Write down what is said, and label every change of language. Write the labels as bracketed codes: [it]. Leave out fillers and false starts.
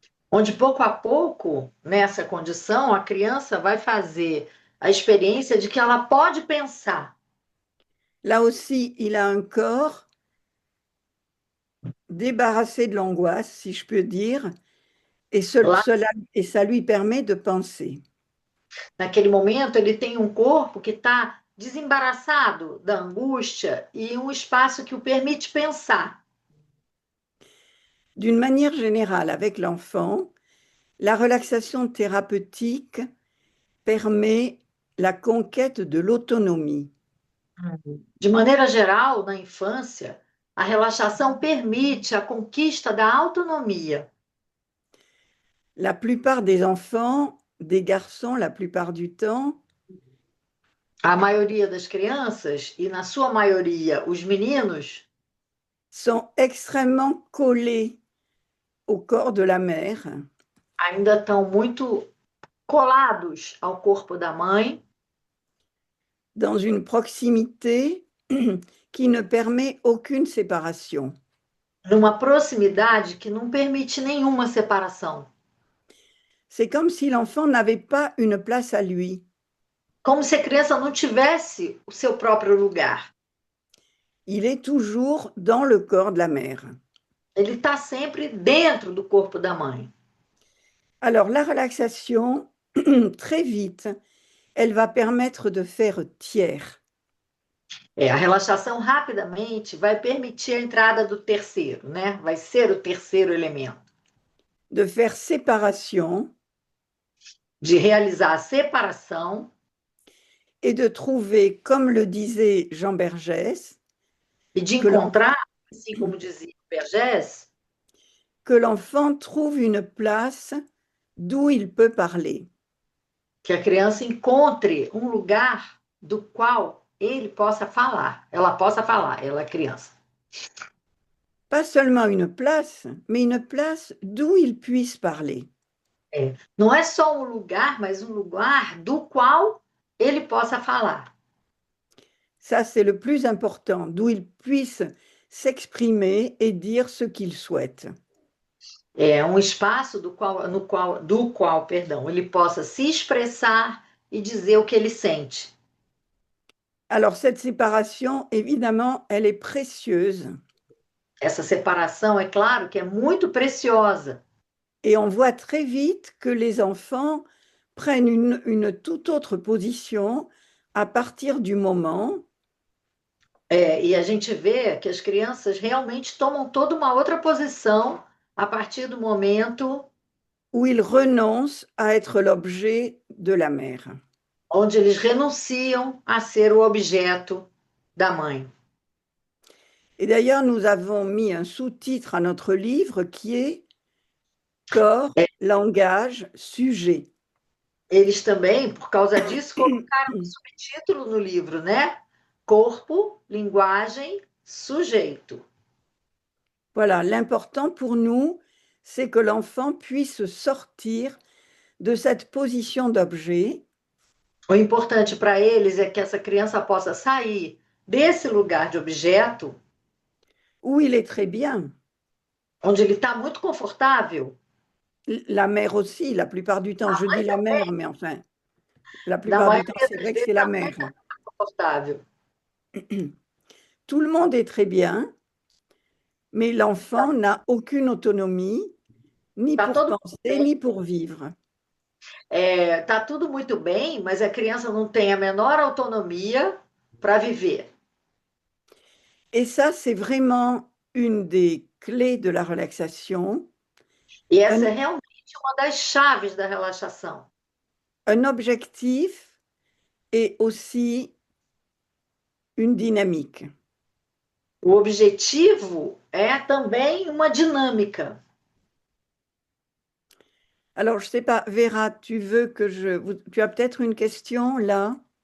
[pt] onde pouco a pouco, nessa condição, a criança vai fazer a experiência de que ela pode pensar. [fr] Là aussi, il a un corps débarrassé de l'angoisse, si je peux dire, et [pt] Lá, [fr] ça lui permet de penser. [pt] naquele momento, ele tem um corpo que está desembaraçado da angústia e um espaço que o permite pensar. [fr] D'une manière générale, avec l'enfant, la relaxation thérapeutique permet la conquête de l'autonomie. [pt] De maneira geral, na infância, a relaxação permite a conquista da autonomia. [fr] La plupart des enfants, des garçons la plupart du temps, [pt] A maioria das crianças, e na sua maioria os meninos, [fr] sont extrêmement collés au corps de la mère, [pt] ainda estão muito colados ao corpo da mãe, [fr] dans une proximité qui ne permet aucune séparation. [pt] numa proximidade que não permite nenhuma separação. [fr] C'est comme si l'enfant n'avait pas une place à lui. [pt] Como se a criança não tivesse o seu próprio lugar. [fr] Il est toujours dans le corps de la mère. [pt] Ele está sempre dentro do corpo da mãe. [fr] Alors, la relaxation, très vite, elle va permettre de faire tiers. [pt] A relaxação rapidamente vai permitir a entrada do terceiro, né? Vai ser o terceiro elemento. [fr] De faire séparation. [pt] De realizar a separação. [fr] Et de trouver, comme le disait Jean Bergès, [pt] e de encontrar, assim como dizia Bergès, [fr] que l'enfant trouve une place d'où il peut parler. [pt] Que a criança encontre um lugar do qual ele possa falar, ela possa falar, ela é criança. [fr] Pas seulement une place, mais une place d'où il puisse parler. [pt] Não é só um lugar, mas um lugar do qual ele possa falar. [fr] Ça, c'est le plus important, d'où il puisse s'exprimer et dire ce qu'il souhaite. [pt] É um espaço do qual, perdão, ele possa se expressar e dizer o que ele sente. [fr] Alors, cette séparation, évidemment, elle est précieuse. [pt] Essa separação, é claro, que é muito preciosa. [fr] Et on voit très vite que les enfants prennent une toute autre position à partir du moment [pt] e a gente vê que as crianças realmente tomam toda uma outra posição a partir do momento [fr] où ils renoncent à être l'objet de la mère. [pt] Onde eles renunciam a ser o objeto da mãe. [fr] Et d'ailleurs, nous avons mis un sous-titre à notre livre qui est Corps, langage, sujet. [pt] Eles também, por causa disso, colocaram um subtítulo no livro, né? Corpo, linguagem, sujeito. [fr] Voilà, l'important pour nous, c'est que l'enfant puisse sortir de cette position d'objet. [pt] O importante para eles é que essa criança possa sair desse lugar de objeto. [fr] Où il est très bien. [pt] Onde ele está muito confortável. [fr] La mère aussi, la plupart du temps. Je dis la mère, mais enfin, la plupart du temps, c'est vrai que c'est la mère. [pt] Confortável. [fr] Tout le monde est très bien, mais l'enfant n'a aucune autonomie, ni pour penser, ni pour vivre. [pt] Tá tudo muito bem, mas a criança não tem a menor autonomia para viver. [fr] Et ça, c'est vraiment une des clés de la relaxation. [pt] E essa é realmente uma das chaves da relaxação. [fr] Un objectif et aussi une dynamique. [pt] O objetivo é também uma dinâmica. [fr] Alors, je ne sais pas, Vera, tu as peut-être une question là?